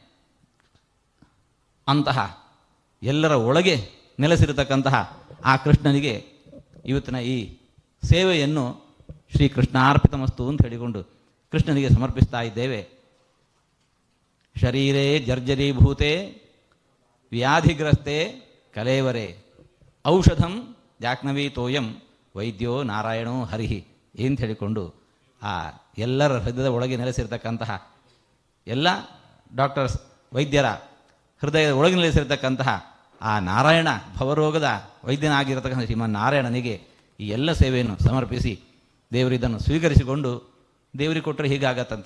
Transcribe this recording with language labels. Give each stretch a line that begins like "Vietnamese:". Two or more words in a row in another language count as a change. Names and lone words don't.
Kannada: ಅಂತಹ ಎಲ್ಲರ ಒಳಗೆ ನೆಲೆಸಿರತಕ್ಕಂತಹ ಆ ಕೃಷ್ಣನಿಗೆ ಇವತ್ತಿನ ಈ ಸೇವೆಯನ್ನು ಶ್ರೀಕೃಷ್ಣಾರ್ಪಿತಮಸ್ತು ಅಂತ ಹೇಳಿಕೊಂಡು ಕೃಷ್ಣನಿಗೆ ಸಮರ್ಪಿಸ್ತಾ ಇದ್ದೇವೆ.
Sanskrit: ಶರೀರೇ ಜರ್ಜರೀಭೂತೆ ವ್ಯಾಧಿಗ್ರಸ್ತೆ ಕಲೇವರೆ ಔಷಧಂ ಜಾಹ್ನವೀ ತೋಯಂ ವೈದ್ಯೋ ನಾರಾಯಣೋ ಹರಿಹಿ
Kannada: ಅಂತ ಹೇಳಿಕೊಂಡು ಆ ಎಲ್ಲರ ಹೃದಯದ ಒಳಗೆ ನೆಲೆಸಿರ್ತಕ್ಕಂತಹ ಎಲ್ಲ ಡಾಕ್ಟರ್ಸ್ ವೈದ್ಯರ ಹೃದಯದ ಒಳಗೆ ನೆಲೆಸಿರ್ತಕ್ಕಂತಹ ಆ ನಾರಾಯಣ ಭವರೋಗದ ವೈದ್ಯನಾಗಿರತಕ್ಕಂಥ ಶ್ರೀಮನ್ ನಾರಾಯಣನಿಗೆ ಈ ಎಲ್ಲ ಸೇವೆಯನ್ನು ಸಮರ್ಪಿಸಿ ದೇವರಿದನ್ನು ಸ್ವೀಕರಿಸಿಕೊಂಡು ದೇವರಿಗೆ ಕೊಟ್ಟರೆ ಹೀಗಾಗತ್ತಂತೆ.